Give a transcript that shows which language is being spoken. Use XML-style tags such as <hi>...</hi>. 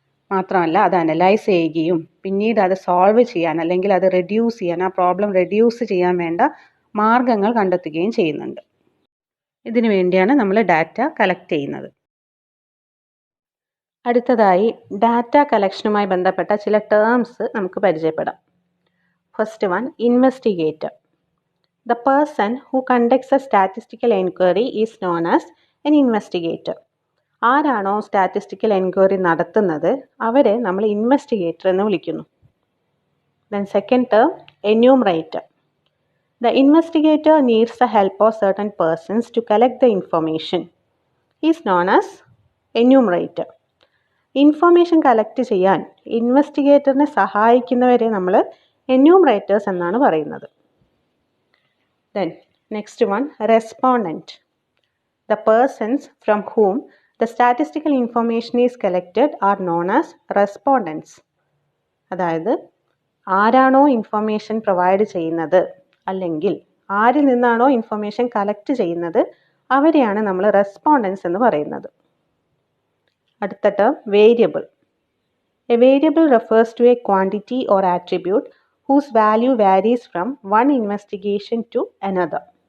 <ml>മാത്രമല്ല അത് അനലൈസ് ചെയ്യുകയും പിന്നീട് അത് സോൾവ് ചെയ്യാൻ അല്ലെങ്കിൽ അത് റെഡ്യൂസ് ചെയ്യാൻ, ആ പ്രോബ്ലം റെഡ്യൂസ് ചെയ്യാൻ വേണ്ട മാർഗങ്ങൾ കണ്ടെത്തുകയും ചെയ്യുന്നുണ്ട്. ഇതിനു വേണ്ടിയാണ് നമ്മൾ ഡാറ്റ കളക്ട് ചെയ്യുന്നത്. അടുത്തതായി ഡാറ്റ കളക്ഷനുമായി ബന്ധപ്പെട്ട ചില ടേംസ് നമുക്ക് പരിചയപ്പെടാം. First one, investigator.</ml> <en>The person who conducts a statistical enquiry is known as an investigator.</en> <ml>ആരാണോ സ്റ്റാറ്റിസ്റ്റിക്കൽ എൻക്വയറി നടത്തുന്നത് അവരെ നമ്മൾ ഇൻവെസ്റ്റിഗേറ്റർ എന്ന് വിളിക്കുന്നു.</ml> <en>Then second term, enumerator. The investigator needs the help of certain persons to collect the information. He is known as enumerator.</en> <ml>Information collect ചെയ്യാൻ ഇൻവെസ്റ്റിഗേറ്ററിനെ സഹായിക്കുന്നവരെ നമ്മൾ enumerators എന്നാണ് പറയുന്നത്.</ml> <en>Then next one, respondent. The persons from whom the statistical information is collected are known as respondents.</en> <ml>അതായത് ആരാണോ information provide ചെയ്യുന്നത് അല്ലെങ്കിൽ ആരിൽ നിന്നാണോ ഇൻഫർമേഷൻ കളക്ട് ചെയ്യുന്നത് അവരെയാണ് നമ്മൾ റെസ്പോണ്ടൻസ് എന്ന് പറയുന്നത്. അടുത്ത term variable.</ml> <en>A variable refers to a quantity or attribute whose value varies from one investigation to another.</en>